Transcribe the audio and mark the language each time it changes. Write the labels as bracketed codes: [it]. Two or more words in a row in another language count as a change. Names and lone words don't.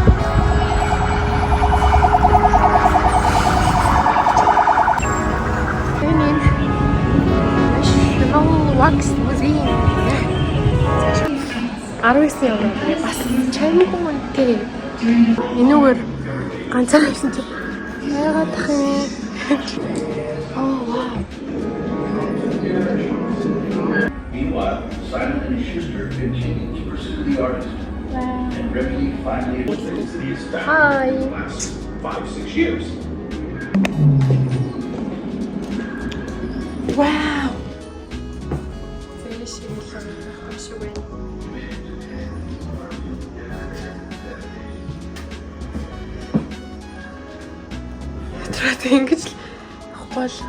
[mn] Энэ National Wax Museum. 19 евро бас чамгүй үнэтэй. Энэгээр ганцаар хийсэн чинь яагаад тах юм? [en] Oh wow. Meanwhile, Simon and Schuster continued to pursue the artist. And Remedy finally admits that he has found Hi. in the last 5-6 years. Wow. [mn] Фэшн шиг байна. Тэрээд ингэж л авахгүй л.